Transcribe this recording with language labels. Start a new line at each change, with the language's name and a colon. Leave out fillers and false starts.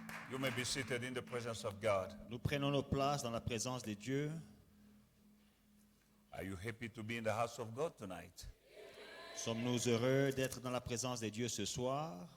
English: You may be seated in the presence of God.
French: Nous prenons nos places dans la présence de Dieu.
English: Are you happy to be in the house of God tonight?
French: Sommes-nous heureux d'être dans la présence de Dieu ce soir?